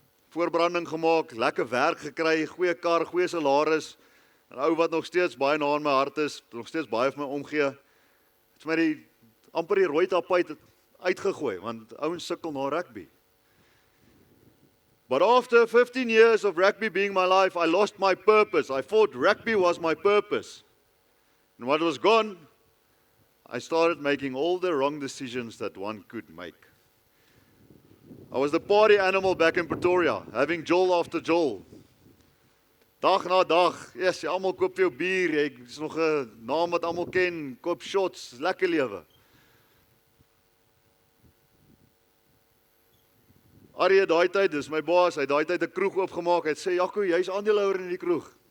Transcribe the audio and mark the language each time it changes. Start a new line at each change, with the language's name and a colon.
Afrikaans: Voorbranding gemaak, lekker werk gekry, goeie kar, goeie salaris. 'n Ou wat nog steeds baie na in my hart is, nog steeds baie vir my omgee. Het vir my amper die rooi tapuit uitgegooi, want ouens sukkel na rugby.
English: But after 15 years of rugby being my life, I lost my purpose. I thought rugby was my purpose. And what was gone, I started making all the wrong decisions that one could make. I was the party animal back in Pretoria, having jol after jol.
Afrikaans: Dag na dag, yes, almal koop vir jou bier, jy is nog 'n naam wat almal ken, koop shots, lekker lewe. Arie het daai tyd, dis my baas, hy het daai tyd 'n kroeg oopgemaak, hy het sê, "Jaco, jy's aandeelhouer in die kroeg.